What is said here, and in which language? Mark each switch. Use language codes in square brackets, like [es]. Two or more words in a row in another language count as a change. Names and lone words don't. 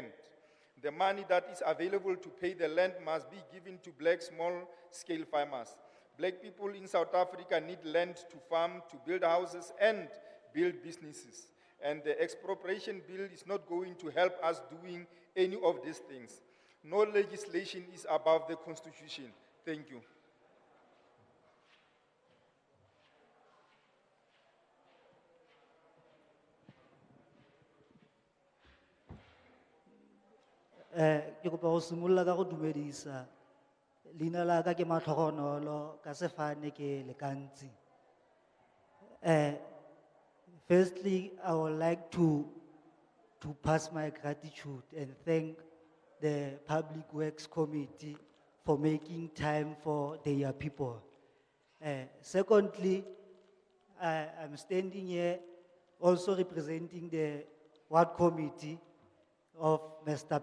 [en] The money that is available to pay the land must be given to black small-scale farmers. Black people in South Africa need land to farm, to build houses and build businesses. And the expropriation bill is not going to help us doing any of these things. No legislation is above the Constitution. Thank you. [tn] Ke kopa go simolola ka go dumedisa. Leina la ka ke Matlhogonolo, ka sefane ke Lekantsi. [en] Firstly, I would like to pass my gratitude and thank the Public Works Committee for making time for their people. Secondly, I'm standing here also representing the Ward Committee of Mr.